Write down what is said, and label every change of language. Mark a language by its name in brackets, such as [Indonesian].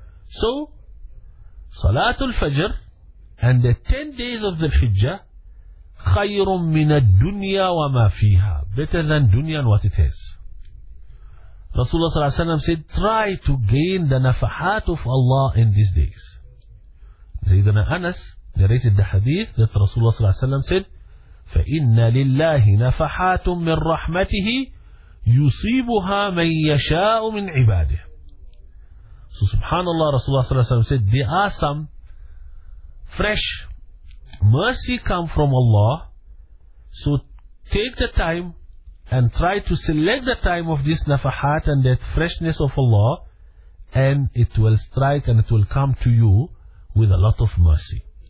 [English] So, Salatul Fajr and the 10 days of the Hijjah, [Arabic] خَيْرٌ مِّنَ الدُّنْيَا وَمَا فِيهَا, [English] better than dunya and what it has. Rasulullah ﷺ said, try to gain the nafahat of Allah in these days. Sayyidina Anas narrated the hadith that Rasulullah ﷺ said, [Arabic] فَإِنَّ لِلَّهِ نَفَحَاتٌ مِّن رَحْمَتِهِ يُصِيبُهَا مَن يَشَاءُ مِّنْ عِبَادِهِ. [English] So subhanAllah, Rasulullah ﷺ said, there are some fresh mercy come from Allah. So take the time and try to select the time of this nafahat and that freshness of Allah, and it will strike and it will come to you with a lot of mercy.